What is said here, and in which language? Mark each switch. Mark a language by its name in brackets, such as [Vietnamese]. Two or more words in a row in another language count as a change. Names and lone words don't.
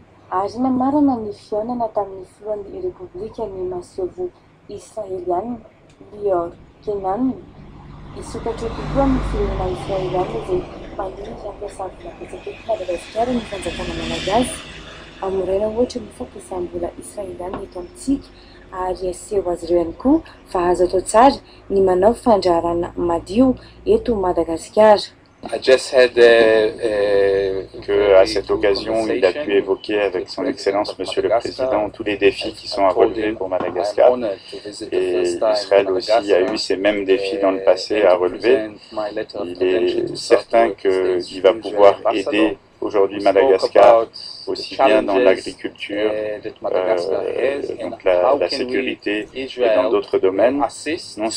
[Malagasy] ary namarana ny fihaonana tamin'ny filohan'ny repoblika ny masevo israeliana Lior Kenan isokatra kokoa amin'ny firenena israeliana izay maniry hampiasa vola-petsaka eto Madagasikara ny fanjakana malagasy amoraina ohatra ny fampiasam-bola israeliana eto amintsika ary aseho azy ireo ihany koa fa azo atao tsara ny manao fandraharana madio eto Madagasikara. [English] I just had [French] qu'à cette occasion, il a pu évoquer avec son Excellence Monsieur le Président tous les défis qui sont à relever pour Madagascar. Et Israël aussi a eu ces mêmes défis dans le passé à relever. Il est certain qu'il va pouvoir aider aujourd'hui Madagascar aussi bien dans l'agriculture, donc la sécurité et dans d'autres domaines, non